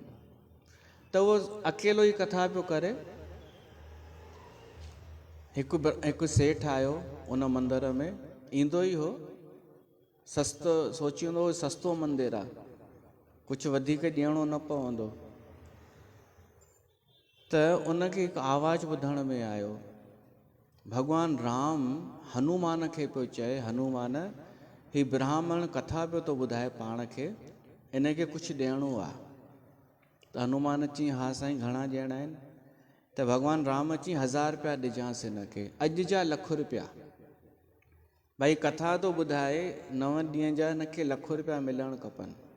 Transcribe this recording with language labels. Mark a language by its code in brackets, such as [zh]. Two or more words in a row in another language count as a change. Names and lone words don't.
[sd] त उहो अकेलो ई कथा पियो करे। हिकु सेठ आयो उन मंदर में, ईंदो ई हो, सस्तो सोचींदो हो सस्तो मंदिर आहे, कुझु वधीक ॾियणो न पवंदो। त उनखे हिकु आवाज़ ॿुधण में आयो, भॻवान राम हनुमान खे पियो चए, हनुमान ही ब्राह्मण कथा पियो थो ॿुधाए पाण खे, इनखे कुझु ॾियणो आहे। त हनुमान चई हा साईं घणा ॾियणा आहिनि? त भॻवान राम चई 1000 रुपया ॾिजांसि हिनखे, अॼु जा ₹1,00,000। भई कथा थो ॿुधाए, 9 ॾींहं जा हिनखे ₹1,00,000 मिलणु खपनि।